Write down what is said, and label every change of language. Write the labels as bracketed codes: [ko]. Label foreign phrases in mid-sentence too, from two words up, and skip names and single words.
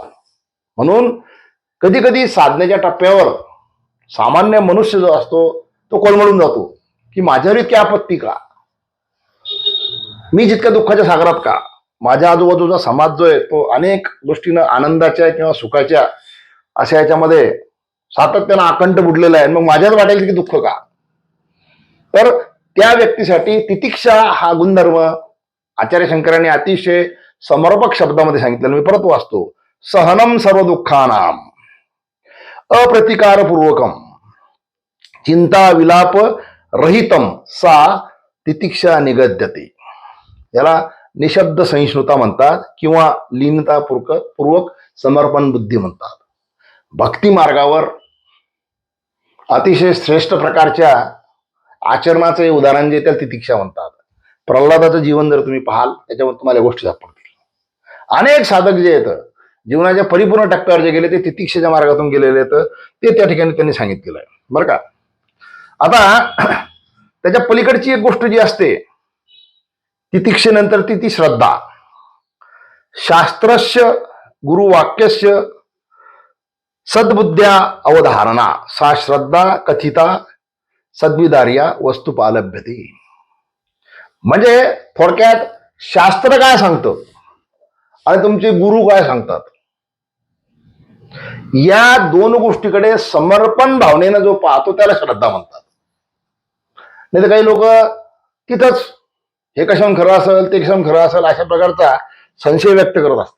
[mr] म्हणून कधी कधी साधनेच्या टप्प्यावर सामान्य मनुष्य जो असतो तो कोलमडून जातो की माझ्यावर इतकी आपत्ती का, मी जितक्या दुःखाच्या सागरात का, माझ्या आजूबाजूचा समाज जो आहे तो अनेक गोष्टीनं आनंदाच्या किंवा सुखाच्या अशा याच्यामध्ये सातत्यानं आकंठ बुडलेला आहे, मग माझ्याच वाटेल की दुःख का. तर त्या व्यक्तीसाठी तितिक्षा हा गुणधर्म आचार्य शंकरांनी अतिशय समर्पक शब्दामध्ये सांगितलेलं मी परत वाचतो. [sa] सहनम सर्व दुःखानाम अप्रतिकारपूर्वकम चिंता विलाप रहितम सा तितिक्षा निगद्यते. [mr] याला निशब्द सहिष्णुता म्हणतात किंवा लीनतापूर्वक समर्पण बुद्धी म्हणतात. भक्ती मार्गावर अतिशय श्रेष्ठ प्रकारच्या आचरणाचे उदाहरण जे त्याला तितिक्षा म्हणतात. प्रल्हादाचं जीवन जर तुम्ही पाहाल त्याच्यावर तुम्हाला गोष्टी सापडतील. अनेक साधक जे आहेत जीवनाच्या परिपूर्ण टप्प्यावर जे गेले ते तितिक्षेच्या मार्गातून गेलेले आहेत, ते त्या ठिकाणी त्यांनी सांगितलेलं आहे बरं का. आता त्याच्या पलीकडची एक गोष्ट जी असते तितिक्षेनंतर ती श्रद्धा. [sa] शास्त्रस्य गुरुवाक्यस्य सद्बुद्ध्या अवधारणा सा श्रद्धा कथिता सद्विदार्या वस्तुपालभ्यते. [mr] म्हणजे थोडक्यात शास्त्र काय सांगतं आणि तुमचे गुरु काय सांगतात या दोन गोष्टीकडे समर्पण भावनेनं जो पाहतो त्याला श्रद्धा म्हणतात. नाही तर काही लोक तिथंच हे कशाहून खरं असेल ते कशाहून खरं असेल अशा प्रकारचा संशय व्यक्त करत असतात.